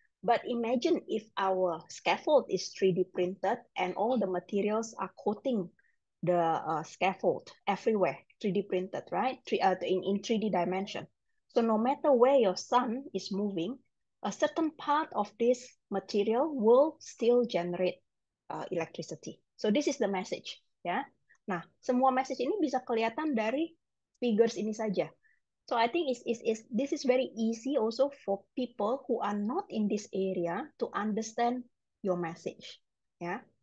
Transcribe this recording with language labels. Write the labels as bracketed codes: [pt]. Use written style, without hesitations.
[en] But imagine if our scaffold is 3D printed and all the materials are coating the scaffold everywhere, 3D printed, right? In 3D dimension. So no matter where your sun is moving, a certain part of this material will still generate electricity. So this is the message, ya. [id] Nah, semua message ini bisa kelihatan dari figures ini saja. [en] So I think this is very easy also for people who are not in this area to understand your message, ya.